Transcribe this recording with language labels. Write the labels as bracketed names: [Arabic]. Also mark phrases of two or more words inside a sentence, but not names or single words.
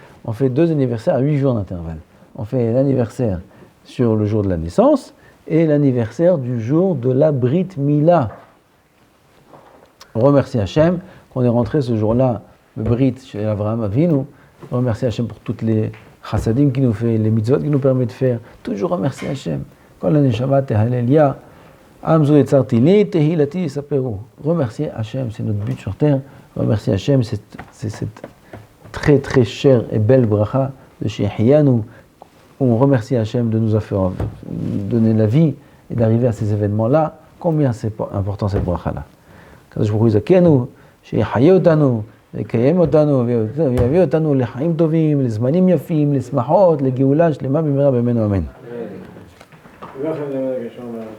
[French] on fait 2 anniversaires à 8 jours d'intervalle. On fait l'anniversaire sur le jour de la naissance et l'anniversaire du jour de la Brit Mila. On remercie Hachem qu'on est rentré ce jour-là, le Brit chez Abraham Avinu. On remercie Hachem pour toutes les chassadim qu'il nous fait, les mitzvot qu'il nous permet de faire. Toujours remercier Hachem. [Hebrew] כל הנשמה תהלליה, עם זו יצרתי לי תהלתי ספרו. [French] Remercier Hachem, c'est notre but sur terre. Remercier Hachem, c'est cette très très chère et belle bracha de Shehiyanu. On remercie Hachem de nous avoir donné la vie et d'arriver à ces événements-là. Combien c'est important cette bracha-là. [Hebrew] הקדוש ברוך הוא יזכנו, שיחיה אותנו, יקיים אותנו ויביא אותנו לחיים טובים, לזמנים יפים, לשמחות, לגאולה שלמה במהרה בימינו אמן.